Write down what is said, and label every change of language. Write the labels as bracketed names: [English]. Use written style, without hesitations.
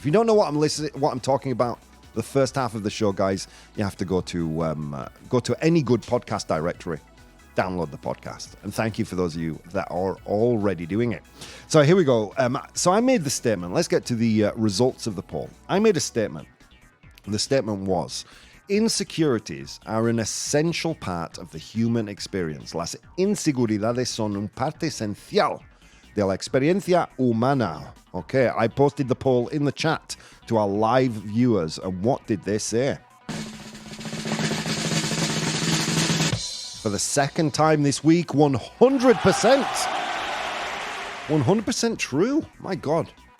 [English] If you don't know what I'm talking about, the first half of the show, guys, you have to go to any good podcast directory, download the podcast. And thank you for those of you that are already doing it. So here we go. So I made the statement. Let's get to the results of the poll. I made a statement. The statement was, insecurities are an essential part of the human experience. [Spanish] Las inseguridades son un parte esencial de la experiencia humana. [English] Okay, I posted the poll in the chat to our live viewers, and what did they say? For the second time this week, 100%. 100% true. My God.